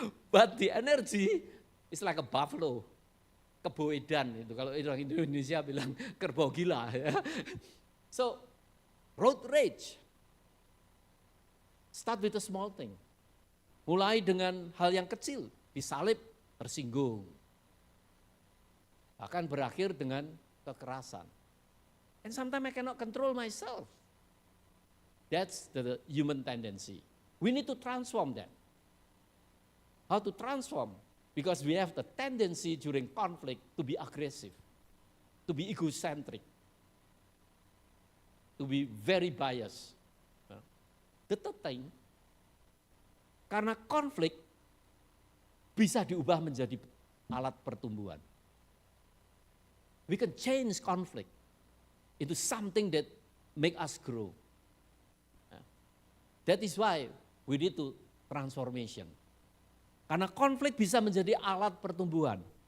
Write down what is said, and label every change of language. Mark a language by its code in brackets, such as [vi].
[en] But the energy is like a buffalo. [id] Kerbau edan itu, kalau orang Indonesia bilang kerbau gila. [en] So, road rage. Start with a small thing. [id] Mulai dengan hal yang kecil, disalib, tersinggung. Bahkan berakhir dengan kekerasan. [en] And sometimes I cannot control myself. That's the human tendency. We need to transform that. how to transform. Because we have the tendency during conflict to be aggressive, to be egocentric, to be very biased. The third thing, [id] karena konflik bisa diubah menjadi alat pertumbuhan. [en] We can change conflict into something that make us grow. That is why we need to transformation. [id] Karena konflik bisa menjadi alat pertumbuhan.